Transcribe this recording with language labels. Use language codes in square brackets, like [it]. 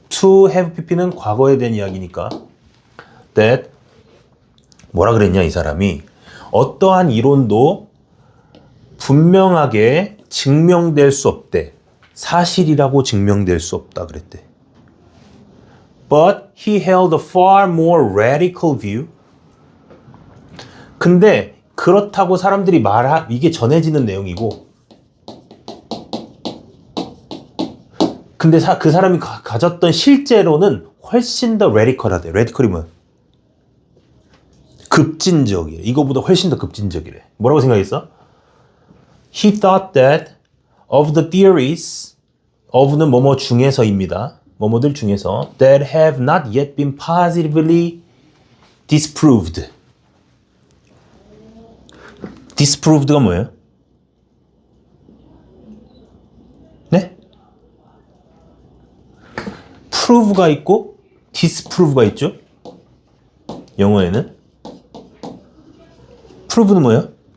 [ko] to have pp는 과거에 대한 이야기니까. that 뭐라 그랬냐 이 사람이? 어떠한 이론도 분명하게 증명될 수 없대. 사실이라고 증명될 수 없다 그랬대. [en] But he held a far more radical view. [ko] 근데 그렇다고 사람들이 이게 전해지는 내용이고, 근데 그 사람이 가졌던 실제로는 훨씬 더 radical하대. radical이 뭐야? 급진적이래. 이거보다 훨씬 더 급진적이래. 뭐라고 생각했어? [en] He thought that of the theories, [ko] of는 뭐뭐 중에서입니다. 뭐뭐들 중에서 [en] that have not yet been positively disproved. [ko] disproved가 뭐예요? 네? prove가 있고 disprove가 있죠? 영어에는 prove는 뭐예요?